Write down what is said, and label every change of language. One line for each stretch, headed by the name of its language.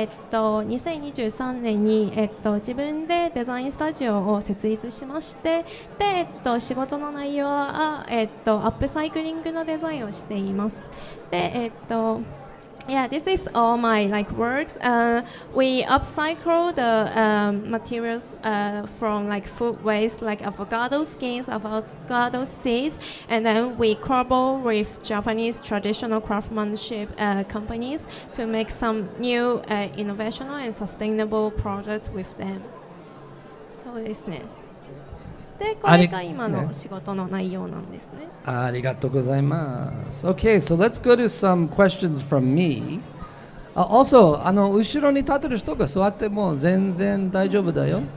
Japanese: 2023年に、自分でデザインスタジオを設立しましてで、仕事の内容は、アップサイクリングのデザインをしていますで、
English: Yeah, this is all my works. We upcycle the materials from food waste, like avocado skins, avocado seeds, and then we cobble with Japanese traditional craftsmanship companies to make some new innovational and sustainable products with them.
Japanese: そうですね。で、これが今の仕事の内容なんですね。ありがとうございます。
English: Okay, so let's go to some questions from me.
Japanese: Also, 後ろに立ってる人が座っても全然大丈夫だよ。